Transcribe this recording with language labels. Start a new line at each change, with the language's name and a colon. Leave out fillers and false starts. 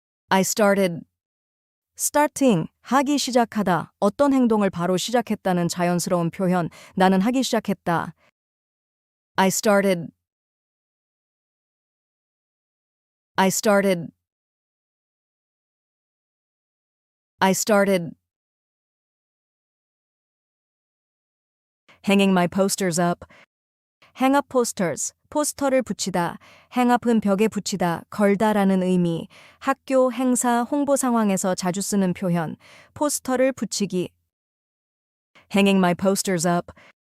English: I starting,
Korean: 하기 시작하다, 어떤 행동을 바로 시작했다는 자연스러운 표현, 나는 하기 시작했다.
English: I started hanging my posters up. hang up posters,
Korean: 포스터를 붙이다,
English: hang up
Korean: 은 벽에 붙이다, 걸다라는 의미, 학교, 행사, 홍보 상황에서 자주 쓰는 표현, 포스터를 붙이기.
English: hanging my posters up.